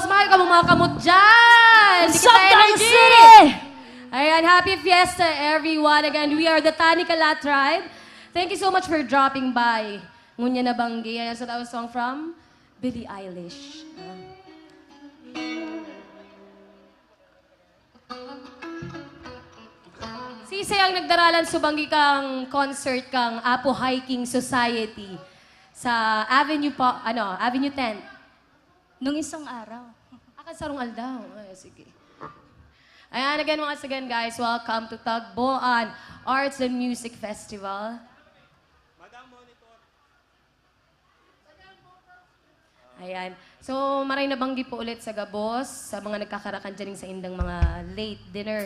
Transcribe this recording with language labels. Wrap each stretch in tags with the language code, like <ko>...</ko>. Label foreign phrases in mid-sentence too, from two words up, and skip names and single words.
<bik>Mahal ka mga kamot dyan.</bik> <en>What's up, City? Ayan, happy fiesta everyone. Again, we are the Tanikala tribe. Thank you so much for dropping by.</en> <bik>Ngunya na banggi. Ayan,</bik> <en>so that was a song from Billie Eilish.</en> <bik>Sisay ang nagdaralan subanggi kang concert kang Apo Hiking Society sa Avenue Avenue 10.</bik> <tl>Nung isang araw.</tl> <bik>Akan sarong aldaw. Ay, sige. Ayan,</bik> <en>again, once again, guys, welcome to Tagboan Arts and Music Festival.</en> <bik>Ayan. So, maray na banggi po ulit sa Gabos, sa mga nagkakarakan dyan sa indang mga</bik> <en>late dinner.</en>